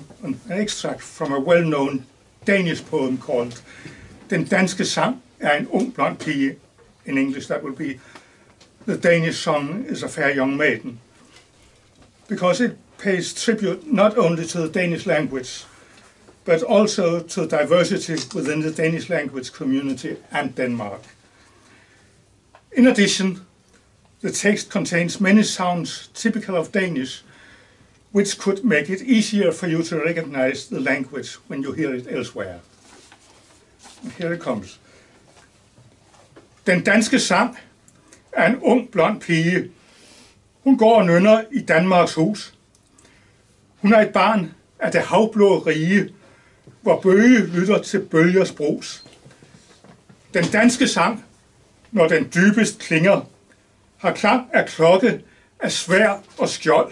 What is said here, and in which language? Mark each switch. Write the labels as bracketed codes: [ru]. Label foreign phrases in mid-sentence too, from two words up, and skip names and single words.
[en] an extract from a well-known Danish poem called Den danske sang en ung blond pige. In English that will be The Danish Song is a Fair Young Maiden. Because it pays tribute not only to the Danish language, but also to diversity within the Danish language community and Denmark. In addition, the text contains many sounds typical of Danish, which could make it easier for you to recognize the language when you hear it elsewhere. And here it comes. [da] Den danske sang er en ung blond pige. Hun går og nynner i Danmarks hus. Hun er et barn af det havblå rige, hvor bøge lytter til bølgers brus. Den danske sang, når den dybest klinger, har klang af klokke, af sværd og skjold.